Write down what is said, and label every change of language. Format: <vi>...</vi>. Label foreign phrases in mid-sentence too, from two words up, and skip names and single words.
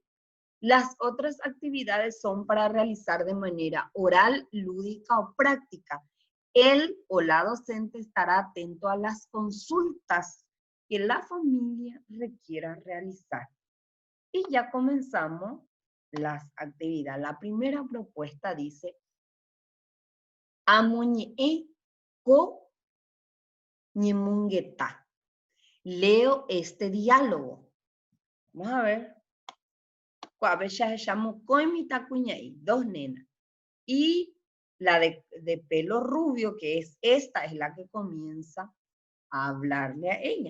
<es>Las otras actividades son para realizar de manera oral, lúdica o práctica. Él o la docente estará atento a las consultas que la familia requiera realizar. Y ya comenzamos las actividades. La primera propuesta dice,</es> <gn>amuñe ko ñemungueta.</gn> <es>Leo este diálogo. Vamos a ver. Dos nenas. Y la de pelo rubio, que es esta, es la que comienza a hablarle a ella.</es>